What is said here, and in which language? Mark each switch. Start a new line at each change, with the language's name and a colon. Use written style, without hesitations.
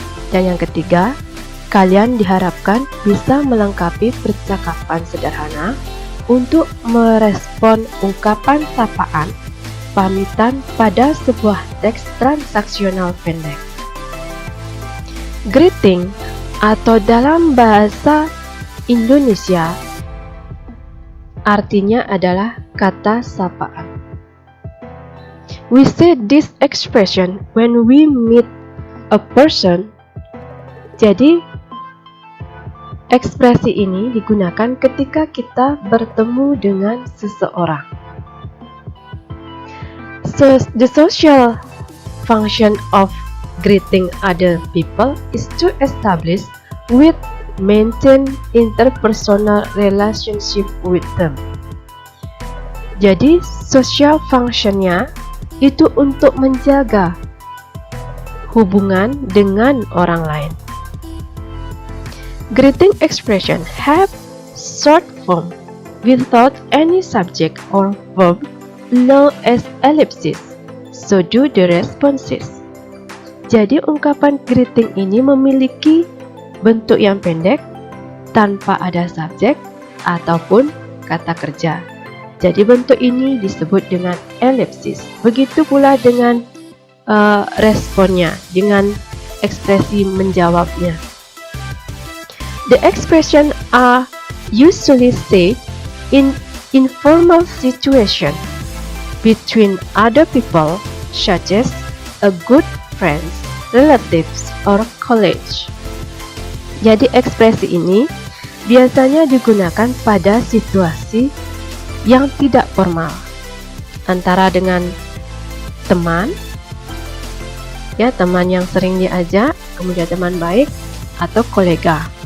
Indonesian: Dan yang ketiga, kalian diharapkan bisa melengkapi percakapan sederhana untuk merespon ungkapan sapaan, pamitan pada sebuah teks transaksional pendek. Greeting atau dalam bahasa Indonesia artinya adalah kata sapaan.
English: We say this expression when we meet a person.
Indonesian: Jadi, ekspresi ini digunakan ketika kita bertemu dengan seseorang.
English: So, the social function of greeting other people is to establish with maintain interpersonal relationship with them.
Indonesian: Jadi, social functionnya itu untuk menjaga hubungan dengan orang lain.
English: Greeting expression have short form without any subject or verb known as ellipsis. So do the responses.
Indonesian: Jadi ungkapan greeting ini memiliki bentuk yang pendek tanpa ada subjek ataupun kata kerja. Jadi bentuk ini disebut dengan ellipsis. Begitu pula dengan responnya, dengan ekspresi menjawabnya.
English: The expression are usually said in informal situation between other people, such as a good friends, relatives, or colleagues.
Indonesian: Jadi ekspresi ini biasanya digunakan pada situasi yang tidak formal antara dengan teman, ya teman yang sering diajak, kemudian teman baik atau kolega.